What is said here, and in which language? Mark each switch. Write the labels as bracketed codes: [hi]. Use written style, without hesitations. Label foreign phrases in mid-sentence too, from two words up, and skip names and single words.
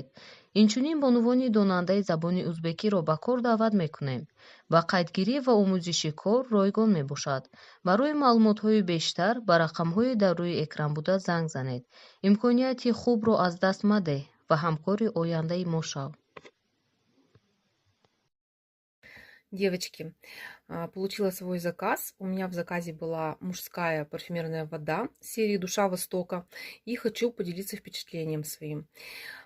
[tg] инчунин бонувони донандаи забони узбекиро ба кор даъват мекунем. ба қайдгирӣ ва омӯзиши кор ройгон мебошад. барои маълумотҳои бештар ба рақамҳои дар рӯи экран буда занг занед. имконияти хубро аз даст маде ва ҳамкори ояндаи мо шав. [ru] Девочки, получила свой заказ. У меня в заказе была мужская парфюмерная вода серии «Душа Востока». И хочу поделиться впечатлением своим.